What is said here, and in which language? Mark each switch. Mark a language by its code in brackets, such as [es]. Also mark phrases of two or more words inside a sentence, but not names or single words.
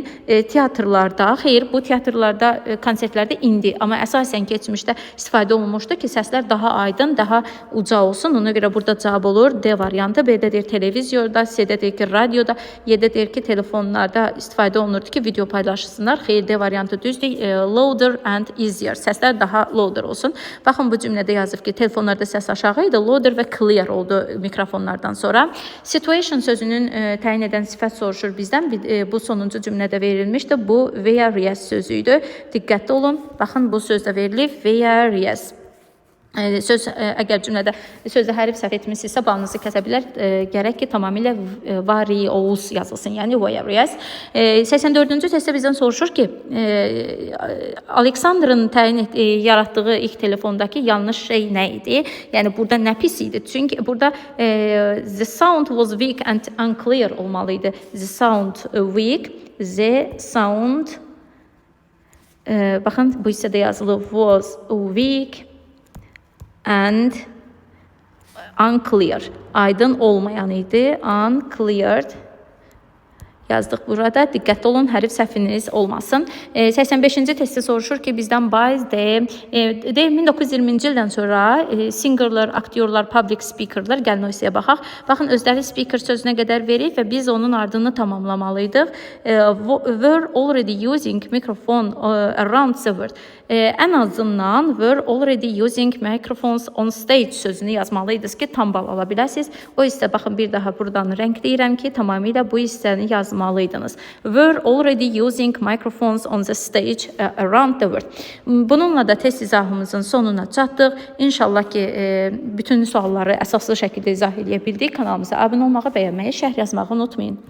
[az] Teatrlarda, xeyr, bu teatrlarda, konsertlərdə indi, amma əsasən keçmişdə istifadə olunmuşdu ki, səslər daha aydın, daha uca olsun. Ona görə burada cavab olur D variantı. B-də deyir televizorda, C-də deyir ki, radioda, Y-də deyir ki, telefonlarda istifadə olunurdu ki, video paylaşsınlar. Xeyr, D variantı düzdür. [en] Louder and easier. [az] Səslər daha louder olsun. Baxın, bu cümlədə yazıb ki, telefonlarda səs aşağı idi, louder və clear oldu mikrofonlardan sonra. Situation sözünün təyin edən sifət soruşur bizdən. Bu sonuncu cümlədə verilmişdi. Bu whereas sözüydü. Diqqətli olun. Baxın, bu sözdə verilib whereas. Söz əgər cümlədə sözdə hərf səhv etmisinizsə balınızı kəsə bilər. Gərək ki tamamilə various yazılsın, yəni various. 84-cü testdə bizdən soruşur ki, Aleksandrın yaratdığı ilk telefondakı yanlış şey nə idi? Yəni burada nə pis idi? Çünki burada [en] the sound was weak and unclear [az] olmalıydı. [en] The sound weak, the sound [az] baxın bu hissədə yazılı [en] was weak and unclear. [az] Aydın olmayan idi. Uncleared yazdıq burada. Diqqətli olun, hərf səhviniz olmasın. 85-ci testdə soruşur ki, bizdən by 1920-ci ildən sonra singerlər, aktyorlar, [en] public speakerlər, [az] gəlin o hissəyə baxaq. Baxın, özləri speaker sözünə qədər verib və biz onun ardını tamamlamalıydıq. [en] Were already using microphone around the world. [az] Ən azından [en] were already using microphones on stage [az] sözünü yazmalıydınız ki, tam bal ala biləsiniz. O hissə, baxın, bir daha buradan rəngləyirəm ki, tamamilə bu hissəni yazmalıydınız. [en] Were already using microphones on the stage around the world. [az] Bununla da test izahımızın sonuna çatdıq. İnşallah ki, bütün sualları əsaslı şəkildə izah edə bildik. Kanalımıza abunə olmağı, bəyənməyi, şərh yazmağı unutmayın.